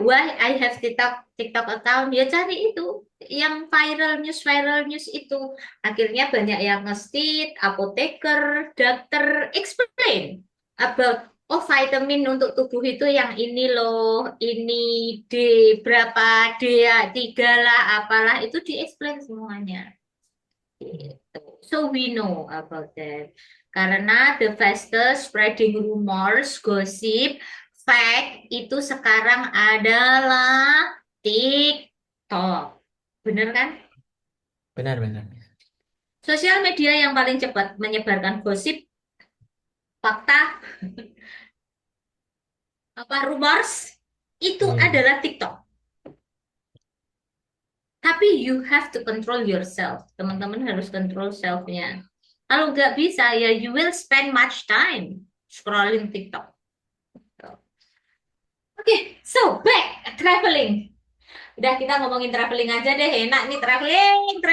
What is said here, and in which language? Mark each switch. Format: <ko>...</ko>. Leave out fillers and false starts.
<en>Why I have TikTok account?</en> <id>Ya cari itu yang</id> <en>viral news</en> <id>itu. Akhirnya banyak yang nge-stit, apoteker, dokter</id> <en>explain about</en> <id>oh vitamin untuk tubuh itu yang ini loh, ini D berapa, D3 lah, apalah itu di-explain semuanya. Gitu.</id> <en>So we know about that.</en> <id>Karena</id> <en>the fastest spreading rumors, gosip, fact</en> <id>itu sekarang adalah</id> <en>TikTok.</en> <id>Bener kan? Benar-benar. Sosial media yang paling cepat menyebarkan gosip, fakta, apa rumors itu Iya. adalah TikTok. Tapi</id> <en>you have to control yourself.</en> <id>Teman-teman harus control self-nya. Kalau nggak bisa ya</id> <en>you will spend much time scrolling TikTok.</en> <id>Oke,</id> <en>so back traveling.</en> <id>Udah kita ngomongin traveling aja deh, enak nih traveling.</id>